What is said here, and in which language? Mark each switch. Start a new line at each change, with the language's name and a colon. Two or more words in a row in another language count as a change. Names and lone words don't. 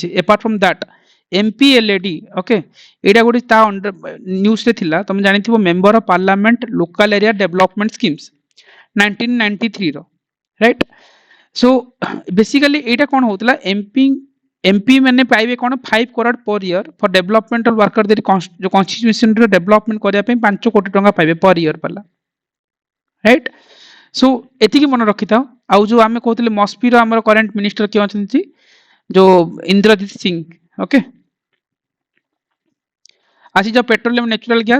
English: apart from that
Odia: MPLAD, ଓକେ, ଏଇଟା ଗୋଟେ ତା ନ୍ୟୁଜରେ ଥିଲା, ତମେ ଜାଣିଥିବ,
English: Member of Parliament Local Area Development Schemes
Odia: 1993 ର, ରାଇଟ୍।
English: so basically
Odia: ଏଇଟା କ'ଣ ହଉଥିଲା, ଏମପି ମାନେ ପାଇବେ କ'ଣ 5
English: crore per year for developmental workର,
Odia: ଯୋଉ କନଷ୍ଟିଚ୍ୟୁସନର ଡେଭଲପମେଣ୍ଟ କରିବା ପାଇଁ 5 କୋଟି ଟଙ୍କା ପାଇବେ
English: per year
Odia: ପାଲା, ରାଇଟ୍। ସୋ ଏତିକି ମନେ ରଖିଥାଅ। ଆଉ ଯୋଉ ଆମେ କହୁଥିଲେ ମସ୍ପିର ଆମର
English: current minister
Odia: କିଏ ଅଛନ୍ତି, ଯୋଉ ଇନ୍ଦ୍ରଜିତ ସିଂ। ଓକେ, ଆସିଯାଅ
English: petroleum natural gas.